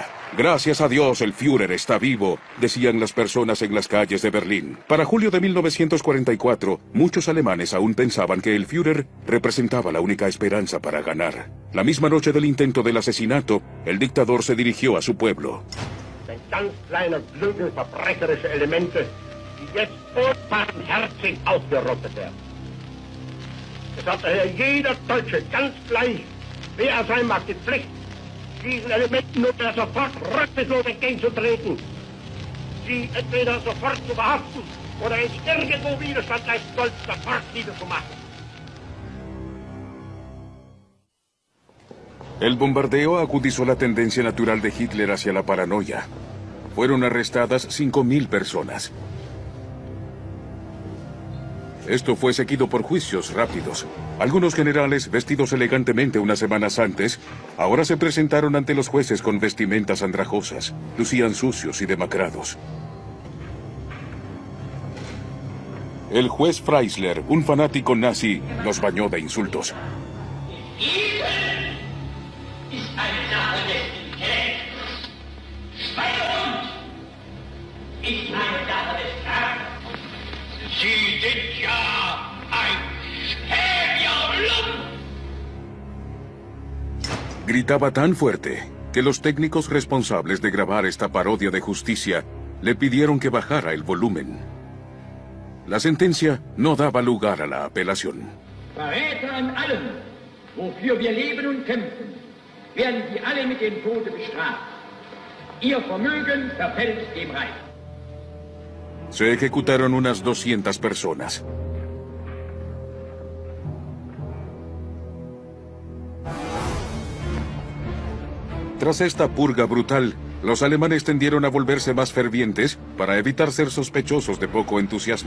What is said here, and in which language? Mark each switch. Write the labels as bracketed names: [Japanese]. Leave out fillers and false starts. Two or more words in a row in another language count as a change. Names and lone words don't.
[Spanish] «Gracias a Dios, el Führer está vivo», decían las personas en las calles de Berlín. Para julio de 1944, muchos alemanes aún pensaban que el Führer representaba la única esperanza para ganar. La misma noche del intento del asesinato, el dictador se dirigió a su pueblo. [German] Ein ganz kleiner Flügel verbrecherischer Elemente, die jetzt unbarmherzig ausgerottet werden. Es hat daher jeder Deutsche ganz gleich, wer er sein mag, die Pflicht, diesen Elementen nur sofort rücksichtlos entgegenzutreten, sie entweder sofort zu verhaften oder wenn sie irgendwo Widerstand leisten sollten, sofort niederzumachen. [Spanish] El bombardeo agudizó la tendencia natural de Hitler hacia la paranoia. Fueron arrestadas 5.000 personas. Esto fue seguido por juicios rápidos. Algunos generales, vestidos elegantemente unas semanas antes, ahora se presentaron ante los jueces con vestimentas andrajosas. Lucían sucios y demacrados. El juez Freisler, un fanático nazi, los bañó de insultos. [German] Sie sind ja ein Spähbiolum! [Spanish] Gritaba tan fuerte que los técnicos responsables de grabar esta parodia de justicia le pidieron que bajara el volumen. La sentencia no daba lugar a la apelación. [German] Verräter an allem, wofür wir leben und kämpfen, werden sie alle mit dem Tode bestraft. Ihr Vermögen verfällt dem Reich. [Spanish] Se ejecutaron unas 200 personas. Tras esta purga brutal, los alemanes tendieron a volverse más fervientes para evitar ser sospechosos de poco entusiasmo.